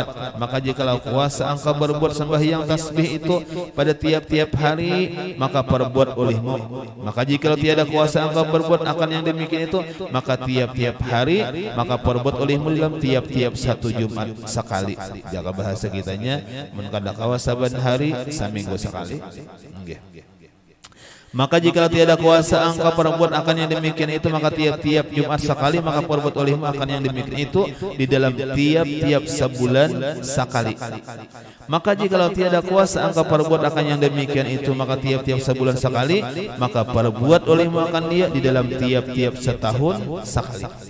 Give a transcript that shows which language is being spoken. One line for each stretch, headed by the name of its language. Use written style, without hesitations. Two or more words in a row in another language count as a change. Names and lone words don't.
Malay: Maka jikalau kuasa engkau berbuat sembahyang tasbih itu pada tiap-tiap hari, maka perbuat olehmu. Maka jikalau tiada kuasa engkau berbuat akan yang demikian itu, maka tiap-tiap hari, maka perbuat olehmu dalam tiap-tiap satu Jumat sekali.
Banjar: Jaga bahasa kitanya, mun kada kawa saban hari, saminggu sekali.
Malay: Maka jika tiada kuasa engkau perbuat akan yang demikian itu, maka tiap-tiap Jumat sekali, maka perbuat olehmu akan yang demikian itu di dalam tiap-tiap sebulan sekali. Maka jika tiada kuasa engkau perbuat akan yang demikian itu, maka tiap-tiap sebulan sekali, maka perbuat olehmu akan dia di dalam tiap-tiap setahun sekali.